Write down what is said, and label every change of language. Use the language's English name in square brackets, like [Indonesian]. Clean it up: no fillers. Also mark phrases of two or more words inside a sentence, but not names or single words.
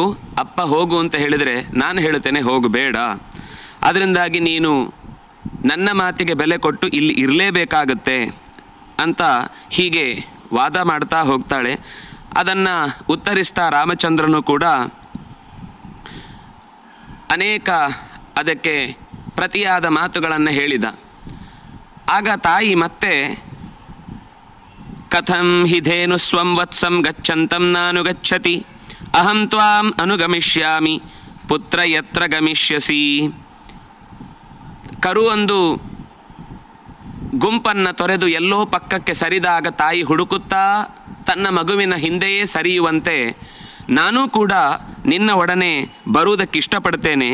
[Kannada] ಅಪ್ಪ ಹೋಗು ಅಂತ ಹೇಳಿದರೆ ನಾನು ಹೇಳುತ್ತೇನೆ ಹೋಗಬೇಡ. ಅದರಿಂದಾಗಿ ನೀನು ನನ್ನ ಮಾತಿಗೆ ಬೆಲೆ ಕೊಟ್ಟು ಇಲ್ಲಿ ಇರಲೇಬೇಕಾಗತ್ತೆ ಅಂತ ಹೀಗೆ ವಾದ ಮಾಡ್ತಾ ಹೋಗ್ತಾಳೆ. ಅದನ್ನು ಉತ್ತರಿಸ್ತಾ ರಾಮಚಂದ್ರನು ಕೂಡ ಅನೇಕ ಅದಕ್ಕೆ ಪ್ರತಿಯಾದ ಮಾತುಗಳನ್ನು ಹೇಳಿದ. ಆಗ ತಾಯಿ ಮತ್ತೆ [Sanskrit] ಕಥಂ ಹಿ ಧೇನು ಸ್ವಂ ವತ್ಸಂ ಗಚ್ಚಂತಂ ನಾನುಗಚ್ಚತಿ ಅಹಂ ತ್ವಾಂ ಅನುಗಮಿಷ್ಯಾಮಿ ಪುತ್ರ ಯತ್ರ ಗಮಿಷ್ಯಸಿ. [Kannada] ಕರು ಒಂದು ಗುಂಪನ್ನು ತೊರೆದು ಎಲ್ಲೋ ಪಕ್ಕಕ್ಕೆ ಸರಿದಾಗ ತಾಯಿ ಹುಡುಕುತ್ತಾ ತನ್ನ ಮಗುವಿನ ಹಿಂದೆಯೇ ಸರಿಯುವಂತೆ ನಾನೂ ಕೂಡ ನಿನ್ನ ಒಡನೆ ಬರುವುದಕ್ಕೆ ಇಷ್ಟಪಡ್ತೇನೆ.